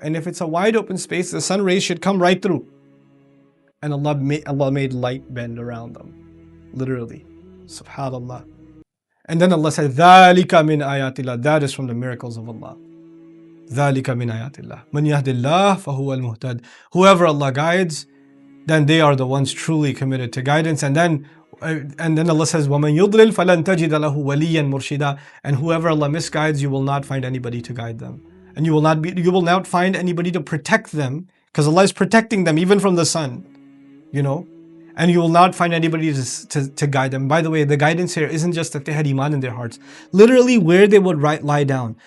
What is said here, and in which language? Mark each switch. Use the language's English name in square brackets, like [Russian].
[English] And if it's a wide open space, the sun rays should come right through. And Allah made light bend around them. Literally. Subhanallah. And then Allah said, [Arabic] ذَلِكَ مِنْ آيَاتِ اللَّهِ, [English] that is from the miracles of Allah. [Arabic] ذَلِكَ مِنْ آيَاتِ اللَّهِ مَنْ يَهْدِ اللَّهِ فَهُوَ الْمُهْتَدِ. [English] Whoever Allah guides, then they are the ones truly committed to guidance. And then Allah says, [Arabic] وَمَنْ يُضْلِلْ فَلَنْ تَجِدَ لَهُ وَلِيًّا مُرْشِدًا. [English] And whoever Allah misguides, you will not find anybody to guide them. And you will not find anybody to protect them, because Allah is protecting them even from the sun, you know. And you will not find anybody to guide them. By the way, the guidance here isn't just that they had iman in their hearts. Literally where they would lie down.